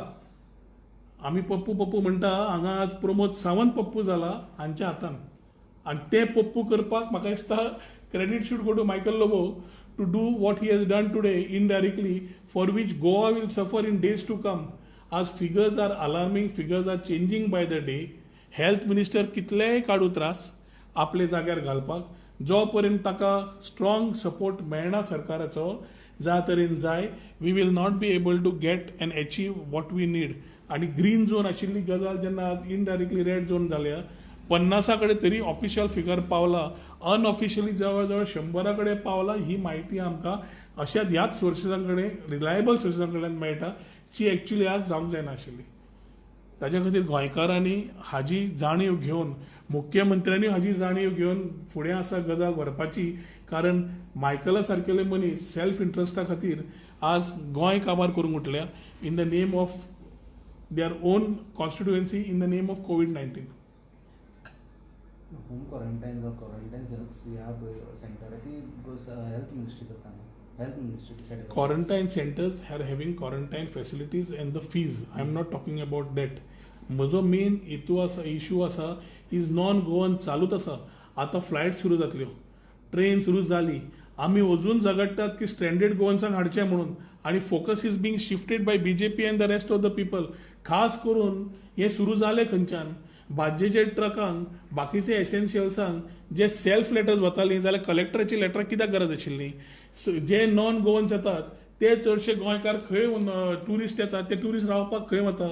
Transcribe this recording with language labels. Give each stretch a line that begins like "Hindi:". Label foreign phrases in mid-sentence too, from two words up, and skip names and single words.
Konkani: आमी पप्पू पप्पू म्हणटा, हांगा आज प्रमोद सावंत पप्पू जाला हांच्या हातान. आनी ते पप्पू करपाक म्हाका दिसता
English: credit should go to Michael Lobo to do what he has done today indirectly, for which Goa will suffer in days to come. आज figures are alarming, figures are changing by the day. health minister
Konkani: कितलेय काडू त्रास आपले जाग्यार घालपाक, जो पर्यंत ताका
English: strong support
Konkani: मेळना सरकाराचो, ज्या तरेन जाय,
English: we will not be able to get and achieve what we need.
Konkani: आनी
English: green zone
Konkani: आशिल्ली गजाल जेन्ना आज
English: indirectly red zone
Konkani: जाल्या, 50 कडेन तरी
English: official figure
Konkani: पावला, अनऑफिशियली जवळ जवळ 100 कडेन पावला. ही म्हायती आमकां अशाच ह्याच सोर्सिसां कडेन, रिलायबल सोर्सिसां कडल्यान मेळटा, जी एक्च्युली आज जावंक जायना आशिल्ली. ताज्या खातीर गोंयकारांनी हाजी जाणीव घेवन, मुख्यमंत्र्यांनी हाजी जाणीव घेवन फुडें आसा गजाल व्हरपाची. कारण मायकला सारकेले मनीस सेल्फ इंट्रस्टा खातीर आज गोंय काबार करूंक उठल्या
English: in the name of their own constituency, in the name of COVID-19. home quarantine
Konkani: वा क्वारंटाइन ह्या सेंटर ती
English: health ministry
Konkani: करता.
English: health ministry decide. Quarantine centers are having quarantine facilities and the fees. I am not talking about that.
Konkani: म्हजो
English: main issue
Konkani: आसा
English: is non Goan
Konkani: चालूच आसा. आतां फ्लायट सुरू जातल्यो, ट्रेन सुरू जाली, आमी अजून झगडटात की स्ट्रँडेड गोवन्सांक हाडचे म्हणून.
English: आनी focus is being shifted by BJP and the rest of the people.
Konkani: खास करून हे सुरू जाले खंयच्यान, भाजयेचे ट्रकांक, बाकीचे एसेन्शियल्सांक जे सेल्फ लेटर्स वतालीं, जाल्यार कलेक्टराची लेटरां कित्याक गरज आशिल्ली. जे नॉन गोवन्स येतात ते चडशे गोंयकार खंय ट्युरिस्ट येतात, ते ट्युरिस्ट रावपाक खंय वता?